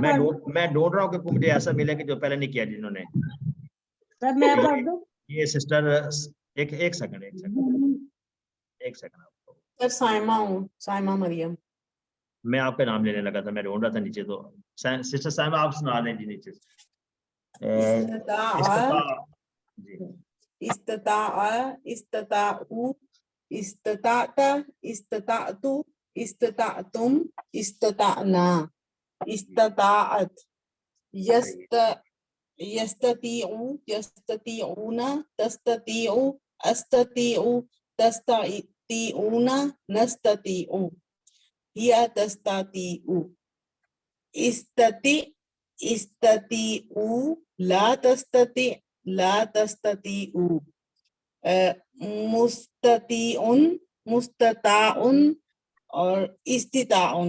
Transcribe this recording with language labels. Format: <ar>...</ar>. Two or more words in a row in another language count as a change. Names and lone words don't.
<hi>मैं ढूंढ रहा हूँ कि मुझे ऐसा मिले कि जो पहले नहीं किया जिन्होंने। सर मैं पढ़ दूं? ये सिस्टर एक सेकंड सर साइमा हूँ, साइमा मरियम। मैं आपका नाम लेने लगा था, मैं ढूंढ रहा था नीचे, तो सिस्टर साइमा आप सुना दें जी नीचे से।</hi> <ar>استطاع، استطاعوا، استطاعتا، استطعتُ، استطعتم، استطعنا، استطعتَ, يستطيع، يستطيعون، تستطيع، أستطيع، تستطيعون، نستطيع، هي تستطيع، استطع، استطيع، لا تستطع، لا تستطيع، مستطيعون، مستطاعون، और استطاعة।</ar>